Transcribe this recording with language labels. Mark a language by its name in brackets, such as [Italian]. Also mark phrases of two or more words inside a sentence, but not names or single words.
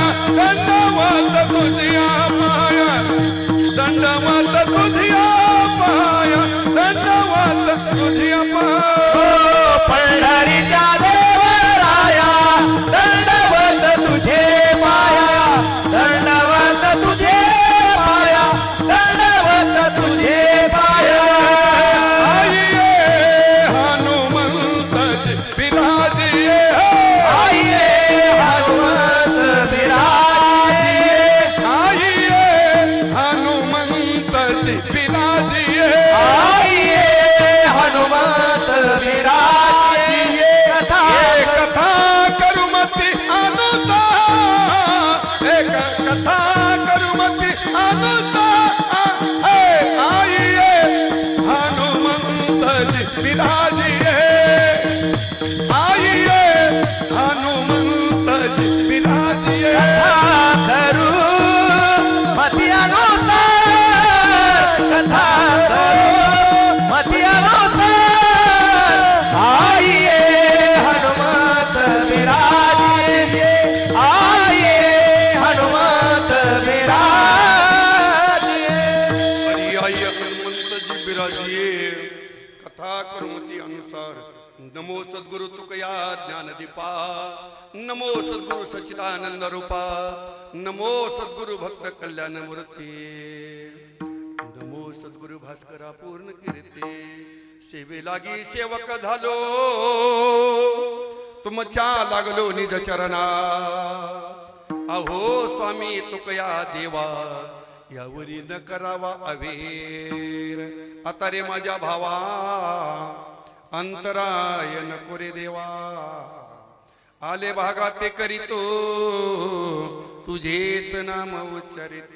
[Marathi] दंडवत तुझ्या पाया. दंडवत तुझ्या पाया. दंडवत तुझ्या पाया. पंढरीच्या देवराया दंडवत तुझे पाया. दंडवत तुझे पाया. दंडवत तुझे पाया. [Hindi] आइये हनुमंत विराजिये. आइये हनुमत विराजिये. आइये हनुमंत विराजिये. आइये हनुमत विराजिये. कथा कथा करुमती अनुता. एक कथा करुमती अनुता. आइये हनुमंत विराजिये. आइये हनुमंत विराजिये. करू मती अनुसार. कथा करू मती अनुसार. आइये हनुमत विराजिये. आइये हनुमत विराजिये. आइये हनुमंत विराजिये. कथा करुमती अनुसार. [Marathi] नमो सद्गुरु तुकया ज्ञानदीपा. नमो सद्गुरु सच्चिदानंद रूपा. नमो सद्गुरु भक्त कल्याण मूर्ती. नमो सद्गुरु भास्करा पूर्ण कीर्ती. सेवे लागी सेवक झालो तुमच्या लागलो निज चरणा. अहो स्वामी तुकया देवा यावरी न करावा अवेर. आता रे माझ्या भावा अंतराय नको रे देवा. आले भागा ते करीतो तुझेच नाम उच्चारितो.